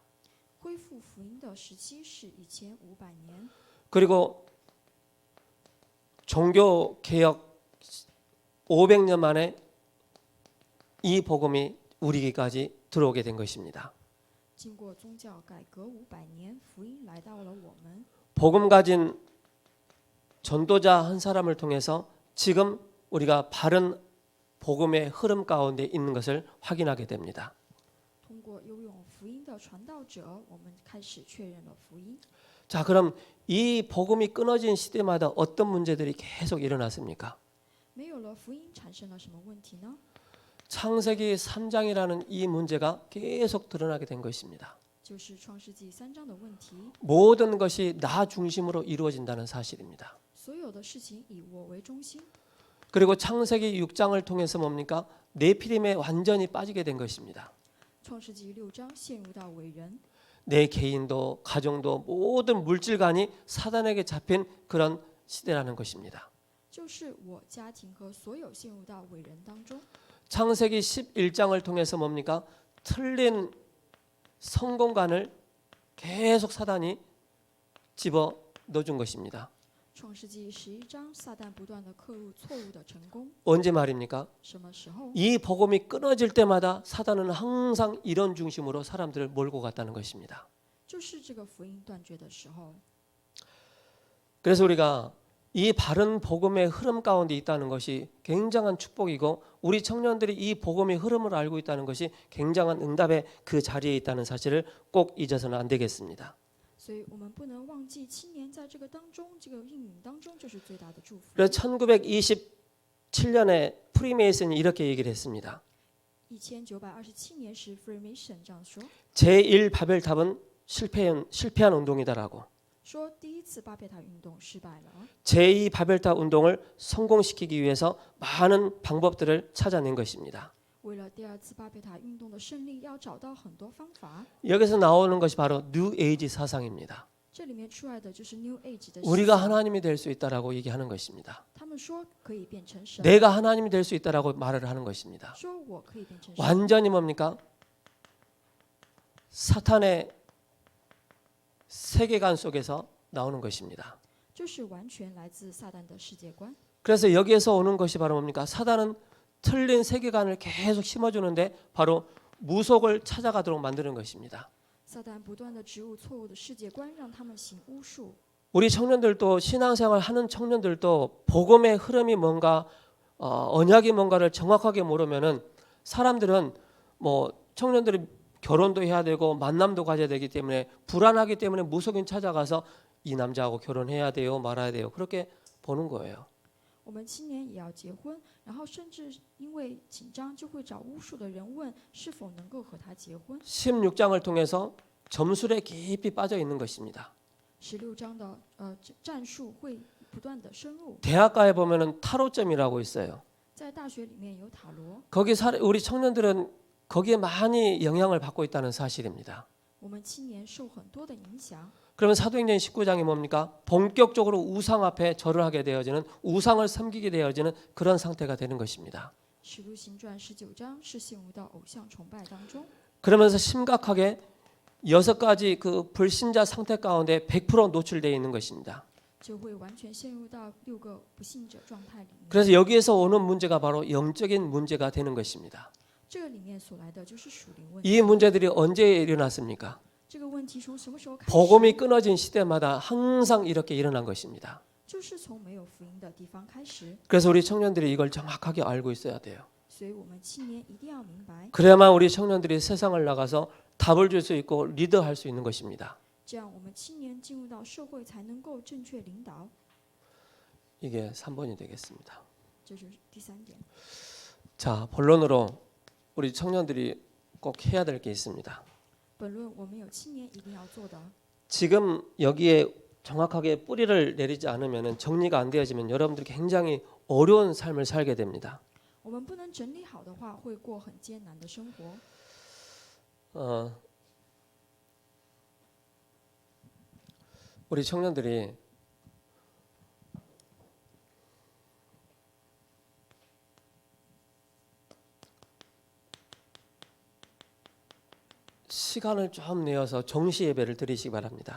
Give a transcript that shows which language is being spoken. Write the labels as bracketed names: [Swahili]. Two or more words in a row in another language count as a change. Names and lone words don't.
[Chinese] 恢复福音的时期是1500年， [Korean] 그리고 종교 개혁 500년 만에 이 복음이 우리에게까지 들어오게 된 것입니다. [Chinese] 经过宗教改革500年，福音来到了我们。 [Korean] 복음 가진 전도자 한 사람을 통해서 지금 우리가 바른 복음의 흐름 가운데 있는 것을 확인하게 됩니다. [Chinese] 通过拥有福音的传道者，我们开始确认了福音。 [Korean] 자, 그럼 이 복음이 끊어진 시대마다 어떤 문제들이 계속 일어났습니까? [Chinese] 没有了福音，产生了什么问题呢？ [Korean] 창세기 3장이라는 이 문제가 계속 드러나게 된 것입니다. [Chinese] 就是创世纪3章的问题， [Korean] 모든 것이 나 중심으로 이루어진다는 사실입니다. [Chinese] 所有的事情以我为中心。 [Korean] 그리고 창세기 6장을 통해서 뭡니까? 네피림에 완전히 빠지게 된 것입니다. [Chinese] 创世纪6章陷入到伟人， [Korean] 내 개인도 가정도 모든 물질관이 사단에게 잡힌 그런 시대라는 것입니다. [Chinese] 就是我家庭和所有陷入到伟人当中。 [Korean] 창세기 11장을 통해서 뭡니까? 틀린 성공관을 계속 사단이 집어 넣어준 것입니다. [Chinese] 创世纪11章，撒旦不断的刻入错误的成功。 [Korean] 언제 말입니까? [Chinese] 什么时候？ [Korean] 이 복음이 끊어질 때마다 사단은 항상 이런 중심으로 사람들을 몰고 갔다는 것입니다. [Chinese] 就是这个福音断绝的时候。 [Korean] 그래서 우리가 이 바른 복음의 흐름 가운데 있다는 것이 굉장한 축복이고 우리 청년들이 이 복음의 흐름을 알고 있다는 것이 굉장한 응답의 그 자리에 있다는 사실을 꼭 잊어서는 안 되겠습니다. [Chinese] 所以我们不能忘记青年在这个当中，这个应允当中，就是最大的祝福。 [Korean] 그래서 1927년에 프리메이슨이 이렇게 얘기를 했습니다. [Chinese] 1927 年时 Freemason 这样说， [Korean] 제1 바벨탑은 실패한 운동이다라고. [Chinese] 说第一次巴别塔运动失败了， [Korean] 제2 바벨탑 운동을 성공시키기 위해서 많은 방법들을 찾아낸 것입니다. [Chinese] 为了第二次巴别塔运动的胜利，要找到很多方法。 [Korean] 여기서 나오는 것이 바로 뉴 에이지 사상입니다. [Chinese] 这里面出来的就是 [English] New Age [Chinese] 的思 [Korean] 우리가 [Chinese] 想， [Korean] 하나님이 될 수 있다라고 얘기하는 것입니다. [Chinese] 他们说可以变成神， [Korean] 내가 하나님이 될 수 있다라고 말을 하는 것입니다. [Chinese] 说我可以变成神， [Korean] 완전히 뭡니까? 사탄의 세계관 속에서 나오는 것입니다. [Chinese] 就是完全来自撒旦的世界观。 [Korean] 그래서 여기에서 오는 것이 바로 뭡니까? 사단은 틀린 세계관을 계속 심어주는데 바로 무속을 찾아가도록 만드는 것입니다. [Chinese] 撒旦不断的植入错误的世界观，让他们行巫术。 [Korean] 우리 청년들도 신앙생활 하는 청년들도 복음의 흐름이 뭔가 언약이 뭔가를 정확하게 모르면은 사람들은 뭐 청년들이 결혼도 해야 되고 만남도 가져야 되기 때문에 불안하기 때문에 무속인 찾아가서 이 남자하고 결혼해야 돼요, 말아야 돼요. 그렇게 보는 거예요. [Chinese] 我们青年也要结婚，然后甚至因为紧张，就会找巫术的人问是否能够和他结婚。 [Korean] 16장을 통해서 점술에 깊이 빠져 있는 것입니다. [Chinese] 16 章的战术会不断的深入， [Korean] 대학가에 보면은 타로점이라고 있어요. [Chinese] 在大学里面有塔罗， [Korean] 거기 우리 청년들은 거기에 많이 영향을 받고 있다는 사실입니다. [Chinese] 我们青年受很多的影响。 [Korean] 그러면 사도행전 19장이 뭡니까? 본격적으로 우상 앞에 절을 하게 되어지는, 우상을 섬기게 되어지는 그런 상태가 되는 것입니다. [Chinese] 使徒行传19章是陷入到偶像崇拜当中， [Korean] 그러면서 심각하게 6가지 그 불신자 상태 가운데 100% 노출되어 있는 것입니다. [Chinese] 就会完全陷入到6个不信者状态里面。 [Korean] 그래서 여기에서 오는 문제가 바로 영적인 문제가 되는 것입니다. [Chinese] 这个里面所来的就是属灵问题。 [Korean] 이 문제들이 언제 일어났습니까? [Chinese] 这个问题从什么时候开始？ [Korean] 복음이 끊어진 시대마다 항상 이렇게 일어난 것입니다. [Chinese] 就是从没有福音的地方开始。 [Korean] 그래서 우리 청년들이 이걸 정확하게 알고 있어야 돼요. [Chinese] 所以我们青年一定要明白， [Korean] 그래야만 우리 청년들이 세상을 나가서 답을 줄 수 있고 리더할 수 있는 것입니다. [Chinese] 这样我们青年进入到社会才能够正确领导。 [Korean] 이게 3번이 되겠습니다. [Chinese] 这就是第3点。 [Korean] 자, 본론으로 우리 청년들이 꼭 해야 될 게 있습니다. [Chinese] 本论我们有青年一定要做的。 [Korean] 지금 여기에 정확하게 뿌리를 내리지 않으면, 정리가 안 되어지면 여러분들이 굉장히 어려운 삶을 살게 됩니다. [Chinese] 我们不能整理好的话，会过很艰难的生活。 [Korean] 우리 청년들이 시간을 좀 내어서 정시 예배를 드리시기 바랍니다.